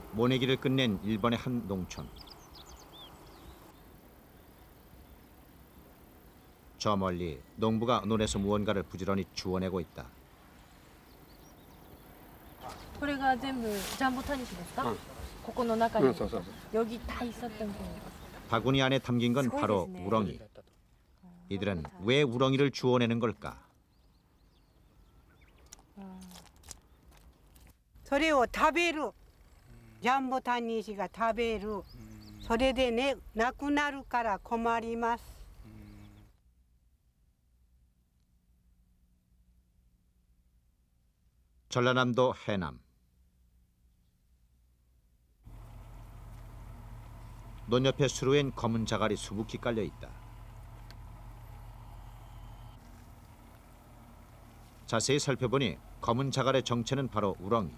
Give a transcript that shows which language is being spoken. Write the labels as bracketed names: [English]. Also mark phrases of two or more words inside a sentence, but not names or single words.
[Korean] 보내기를 끝낸 일본의 한 농촌. 저 멀리 농부가 논에서 무언가를 부지런히 주워내고 있다. [Japanese] これが全部ジャンボタニシですか? ここの中に [Korean] 여기 다 있었던 거. 바구니 안에 담긴 건 바로 우렁이. 이들은 왜 우렁이를 주워내는 걸까? [Japanese] それを食べる。ジャンボタニシが食べる。それでね、なくなるから困ります。 [Korean] 전라남도 해남. 논 옆에 수루엔 검은 자갈이 수북히 깔려 있다. 자세히 살펴보니 검은 자갈의 정체는 바로 우렁이.